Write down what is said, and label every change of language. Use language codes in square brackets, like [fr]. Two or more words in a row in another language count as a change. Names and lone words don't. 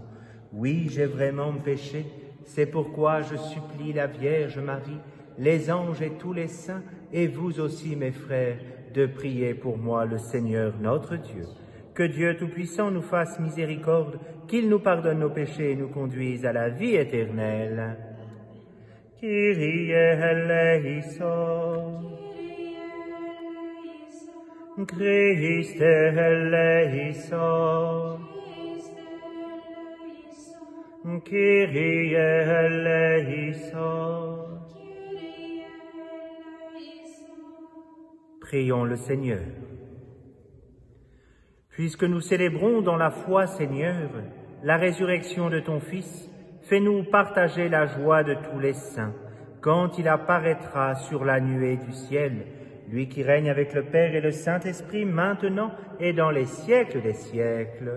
[fr] Oui, j'ai vraiment péché, c'est pourquoi je supplie la Vierge Marie, les anges et tous les saints, et vous aussi mes frères, de prier pour moi le Seigneur notre Dieu. Que Dieu Tout-Puissant nous fasse miséricorde, qu'il nous pardonne nos péchés et nous conduise à la vie éternelle. [el] Kyrie eleison. Christe eleison. Kyrie eleison. [fr] Prions le Seigneur. Puisque nous célébrons dans la foi, Seigneur, la résurrection de ton Fils, fais-nous partager la joie de tous les saints, quand il apparaîtra sur la nuée du ciel, lui qui règne avec le Père et le Saint-Esprit, maintenant et dans les siècles des siècles.